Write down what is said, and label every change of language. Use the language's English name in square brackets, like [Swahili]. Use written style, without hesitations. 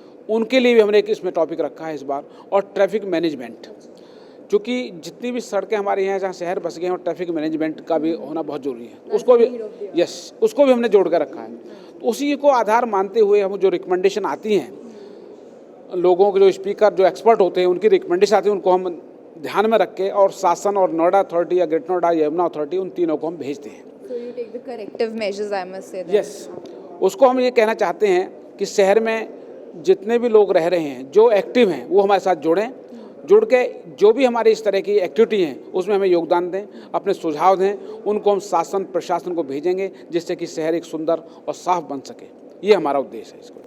[Hindi] उनके लिए भी हमने एक इसमें टॉपिक रखा है इस बार। और ट्रैफिक मैनेजमेंट, क्योंकि जितनी भी सड़कें हमारे यहाँ जहाँ शहर बस गए हैं, और ट्रैफिक मैनेजमेंट का भी होना बहुत ज़रूरी है, उसको भी उसको भी हमने जोड़ कर रखा है। तो उसी को आधार मानते हुए हम जो रिकमेंडेशन आती हैं लोगों के, जो स्पीकर जो एक्सपर्ट होते हैं उनकी रिकमेंडेशन आती है, उनको हम ध्यान में रख के, और शासन और नोएडा अथॉरिटी या ग्रेटर नोएडा यमुना अथॉरिटी, उन तीनों को हम भेजते हैं। [English] So you take the corrective measures, I must say that. [Hindi] Yes, उसको हम ये कहना चाहते हैं कि शहर में जितने भी लोग रह रहे हैं जो एक्टिव हैं वो हमारे साथ जुड़ के जो भी हमारी इस तरह की एक्टिविटी हैं उसमें हमें योगदान दें, अपने सुझाव दें, उनको हम शासन प्रशासन को भेजेंगे, जिससे कि शहर एक सुंदर और साफ बन सके। ये हमारा उद्देश्य है इसको।